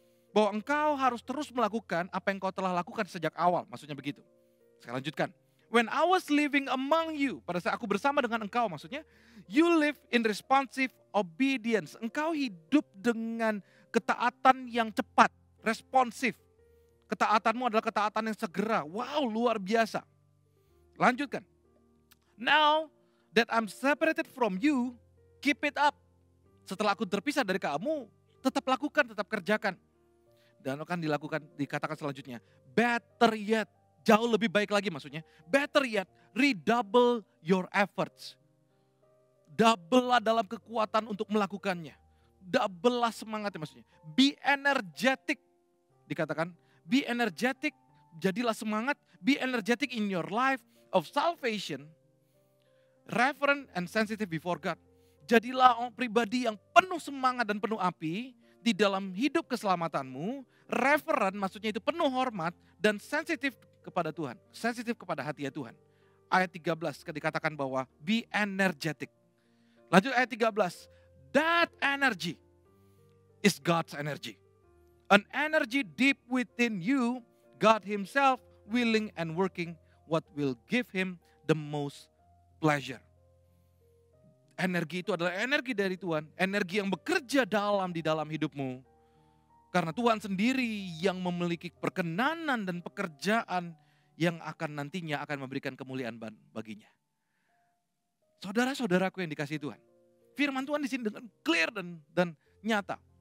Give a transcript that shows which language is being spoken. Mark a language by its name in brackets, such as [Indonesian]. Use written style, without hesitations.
[Indonesian] Bahwa engkau harus terus melakukan apa yang kau telah lakukan sejak awal, maksudnya begitu. Saya lanjutkan. [English] When I was living among you, [Indonesian] pada saat aku bersama dengan engkau maksudnya, [English] you live in responsive obedience. [Indonesian] Engkau hidup dengan ketaatan yang cepat, responsif. Ketaatanmu adalah ketaatan yang segera. Wow, luar biasa. Lanjutkan. [English] Now that I'm separated from you, keep it up. [Indonesian] Setelah aku terpisah dari kamu, tetap lakukan, tetap kerjakan. Dan akan dikatakan selanjutnya, [English] better yet. [Indonesian] Jauh lebih baik lagi maksudnya. [English] Better yet, redouble your efforts. [Indonesian] Double lah dalam kekuatan untuk melakukannya. Double lah semangatnya maksudnya. [English] Be energetic. [Indonesian] Dikatakan, [English] be energetic, [Indonesian] jadilah semangat. [English] Be energetic in your life of salvation. Reverent and sensitive before God. [Indonesian] Jadilah orang pribadi yang penuh semangat dan penuh api di dalam hidup keselamatanmu. Reverent maksudnya itu penuh hormat dan sensitif kepada Tuhan, sensitif kepada hati Tuhan. Ayat 13 dikatakan bahwa [English] be energetic. [Indonesian] Lanjut ayat 13. [English] That energy is God's energy. An energy deep within you, God himself willing and working what will give him the most pleasure. [Indonesian] Energi itu adalah energi dari Tuhan, energi yang bekerja di dalam hidupmu. Karena Tuhan sendiri yang memiliki perkenanan dan pekerjaan yang akan nantinya akan memberikan kemuliaan baginya. Saudara-saudaraku yang dikasihi Tuhan. Firman Tuhan di sini dengan clear dan nyata.